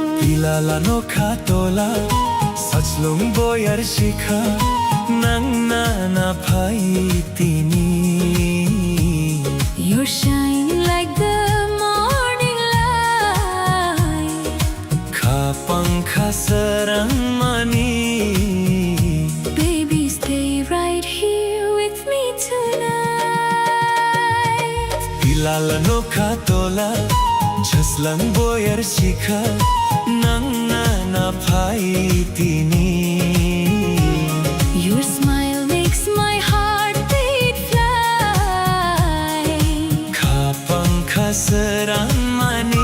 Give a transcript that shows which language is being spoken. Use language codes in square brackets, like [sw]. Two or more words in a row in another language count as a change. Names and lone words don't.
[trp] Pilalano katola Sachlong boyar shikha Nang nanapai tini [en] You're shining like the morning light. [trp] Kapang kasarang mani [en] Baby, stay right here with me tonight. [trp] Pilalano katola Jaslang boyar shikha Nang nanapai tini [en] Your smile makes my heart beat fly. [trp] Kapang kasarang mani